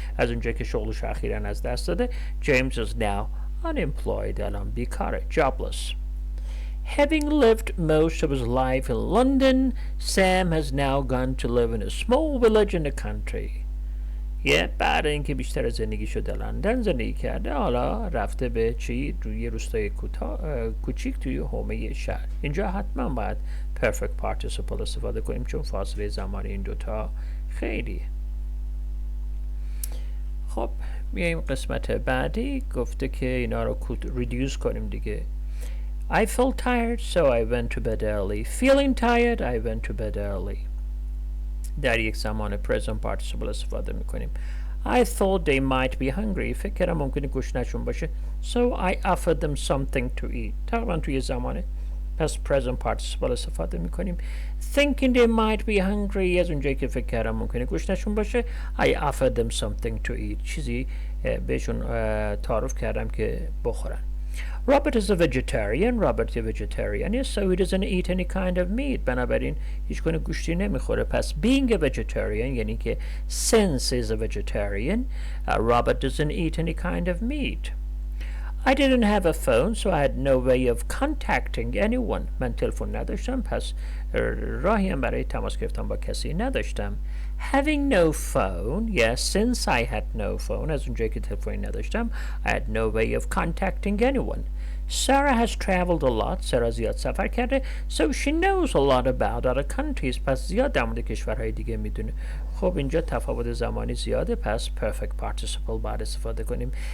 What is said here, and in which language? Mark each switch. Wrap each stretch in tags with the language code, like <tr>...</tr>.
<fa>از اونجایی که شغلش اخیراً از دست داده</fa> <en>James is now unemployed</en> <fa>الان بیکاره jobless.</fa> <en>having lived most of his life in London Sam has now gone to live in a small village in the country.</en> <fa>بعد اینکه بیشتر زندگیشو در لندن زندگی کرده حالا رفته به چی؟ روی روستای کوچیک توی حومه شهر. اینجا حتما باید perfect participle استفاده کنیم چون فاصله زمانی این دوتا خیلیه. خب میایم قسمت بعدی. گفته که اینا رو reduce کنیم دیگه.</fa> <en>I felt tired so I went to bed early. Feeling tired I went to bed early.</en> <fa>در یک زمان present participle استفاده میکنیم.</fa> <en>I thought they might be hungry.</en> <fa>فکر کردم ممکنه گشنشون باشه.</fa> <en>So I offered them something to eat.</en> <fa>تقریبا توی زمانه پس present participle استفاده میکنیم.</fa> <en>Thinking they might be hungry</en> <fa>از اونجایی که فکر کردم ممکنه گشنشون باشه</fa> <en>I offered them something to eat.</en> <fa>چیزی بهشون تعارف کردم که بخورن.</fa> <en>Robert is a vegetarian. Robert یه vegetarian is so he doesn't eat any kind of meat.</en> <fa>بنابراین هیچ گونه گوشتی نمیخوره.</fa> <en>پس being a vegetarian</en> <fa>یعنی که</fa> <en>since is a vegetarian Robert doesn't eat any kind of meat. I didn't have a phone so I had no way of contacting anyone.</en> <fa>من تلفن نداشتم پس راهی هم برای تماس گرفتن با کسی نداشتم.</fa> <en>Having no phone, since I had no phone</en> <fa>از اونجایی که تلفنی نداشتم</fa> <en>I had no way of contacting anyone. Sarah has traveled a lot.</en> <fa>سارا زیاد سفر کرده</fa> <en>so she knows a lot about other countries.</en> <fa>پس زیاد در مورد کشورهای دیگه میدونه. خب اینجا تفاوت زمانی زیاده پس perfect participle باید استفاده کنیم.</fa>